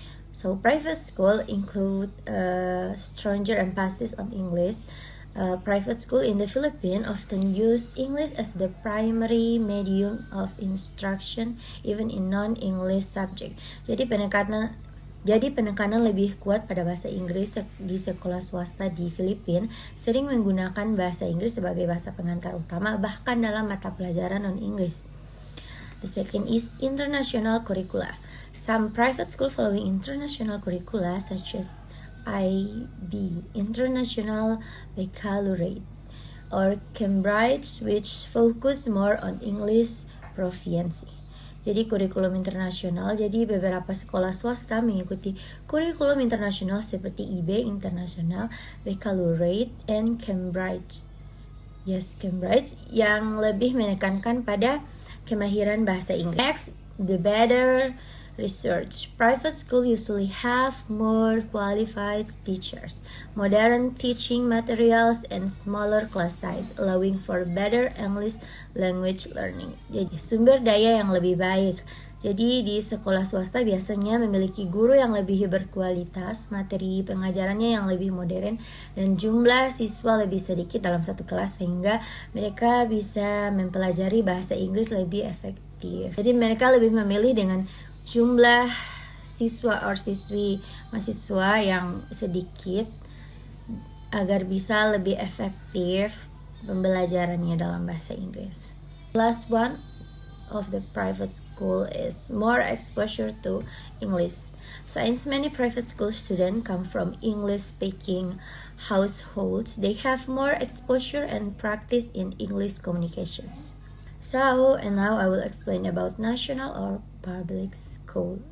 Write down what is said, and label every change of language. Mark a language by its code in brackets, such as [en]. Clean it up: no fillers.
[en] So private school include stronger emphasis on English. Private school in the Philippines often use English as the primary medium of instruction even in non-English subject. Jadi [id] Jadi penekanan lebih kuat pada bahasa Inggris di sekolah swasta di Filipina sering menggunakan bahasa Inggris sebagai bahasa pengantar utama bahkan dalam mata pelajaran non-Inggris. [en] The second is international curricula. Some private school following international curricula such as IB, International Baccalaureate, or Cambridge, which focus more on English proficiency. [id] Jadi kurikulum internasional, jadi beberapa sekolah swasta mengikuti kurikulum internasional seperti IB, International Baccalaureate, and Cambridge. Yes, Cambridge yang lebih menekankan pada kemahiran bahasa Inggris. [en] Next, the better research. Private school usually have more qualified teachers, modern teaching materials, and smaller class size, allowing for better English language learning. [id] Jadi sumber daya yang lebih baik. Jadi di sekolah swasta biasanya memiliki guru yang lebih berkualitas, materi pengajarannya yang lebih modern, dan jumlah siswa lebih sedikit dalam satu kelas sehingga mereka bisa mempelajari bahasa Inggris lebih efektif. Jadi mereka lebih memilih dengan jumlah siswa atau siswi mahasiswa yang sedikit agar bisa lebih efektif pembelajarannya dalam bahasa Inggris. [en] Last one of the private school is more exposure to English. Since many private school students come from English-speaking households, they have more exposure and practice in English communications. So, and now I will explain about national or public school.